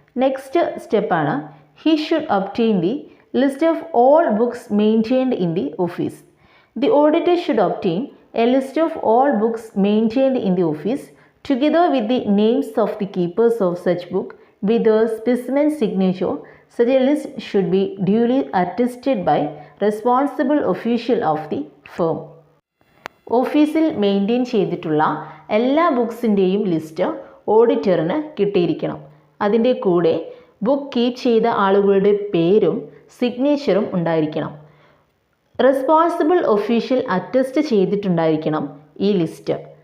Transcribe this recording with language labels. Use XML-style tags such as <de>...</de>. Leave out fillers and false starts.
<en>Next സ്റ്റെപ്പാണ് he should obtain the list of all books maintained in the office. The auditor should obtain a list of all books maintained in the office together with the names of the keepers of such book with a specimen signature. Such a list should be duly attested by responsible official of the firm.</en> <ml>ഓഫീസിൽ maintain ചെയ്തിട്ടുള്ള എല്ലാ ബുക്സിൻ്റെയും list ഓഡിറ്ററിന് കിട്ടിയിരിക്കണം. അതിൻ്റെ കൂടെ book keep ചെയ്ത ആളുകളുടെ പേരും സിഗ്നേച്ചറും ഉണ്ടായിരിക്കണം. Responsible official attest ചെയ്തിട്ടുണ്ടായിരിക്കണം ഈ ലിസ്റ്റ്.</ml>